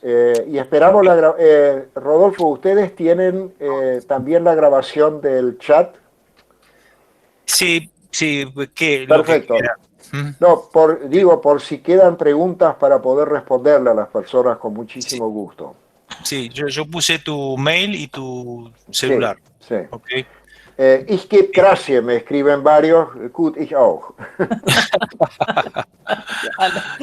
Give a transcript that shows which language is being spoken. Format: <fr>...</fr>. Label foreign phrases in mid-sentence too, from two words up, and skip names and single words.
<es>Y esperamos Rodolfo, ¿ustedes tienen también la grabación del chat? Sí, Perfecto. Lo que quiera. No, por si quedan preguntas para poder responderle a las personas con muchísimo gusto. Sí, yo puse tu mail y tu celular. Sí. Okay.</es> <de>Ich gebe</de> <es>gracias, me escriben varios.</es> <de>Gut, ich auch.</de>